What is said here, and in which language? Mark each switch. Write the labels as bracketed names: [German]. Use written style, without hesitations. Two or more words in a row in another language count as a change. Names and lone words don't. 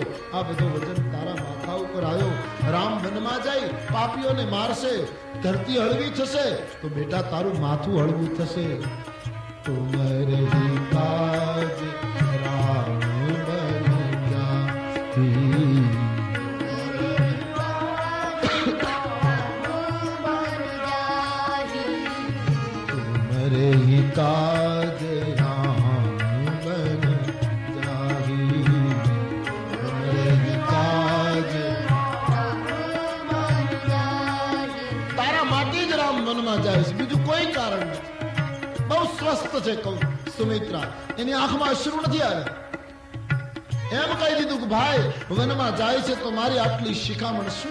[Gujarati] આ બધો વજન તારા માથા ઉપર આવ્યો. રામ વનમાં જાય, પાપીઓને મારશે, ધરતી હળવી થશે, તો બેટા તારું માથું હળવું થશે. [Awadhi] तुमरे काज राम बन जाती, रे काज राम बन जाही, रे काज [Gujarati] તારા માટે જ રામ વનમાં જાય છે, બીજું કોઈ કારણ નથી. બહુ સ્વસ્થ છે કહું સુમિત્રા, એની આંખમાં અશ્રુ નથી આવ્યા. એમ કહી દીધું કે ભાઈ વનમાં જાય છે તો મારી આટલી શિખામણ શું?